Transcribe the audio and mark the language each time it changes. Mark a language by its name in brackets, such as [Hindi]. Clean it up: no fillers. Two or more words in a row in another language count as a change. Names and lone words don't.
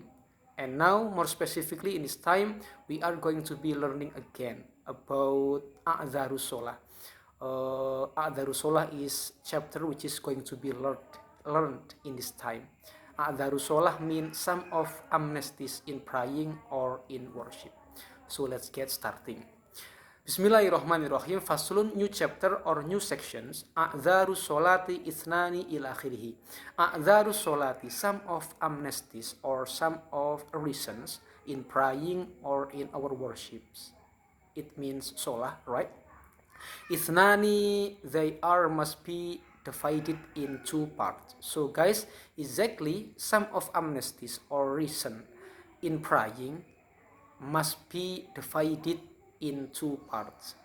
[English] And now, more specifically in this time, we are going to be learning again about A'zarus A'zarus is chapter which is going to be learned in this time. A'zarus means some of amnesties in praying or in worship. So let's get starting. [Arabic] بسم الله الرحمن الرحيم. فصل, [English] new chapter or new sections. [Arabic] أعذار الصلاة اثنان إلى آخره. أعذار الصلاة, [English] some of amnesties or some of reasons in praying or in our worships. It means solah, right? Ithnani, they are must be divided in two parts. So guys, exactly some of amnesties or reason in praying must be divided in two parts.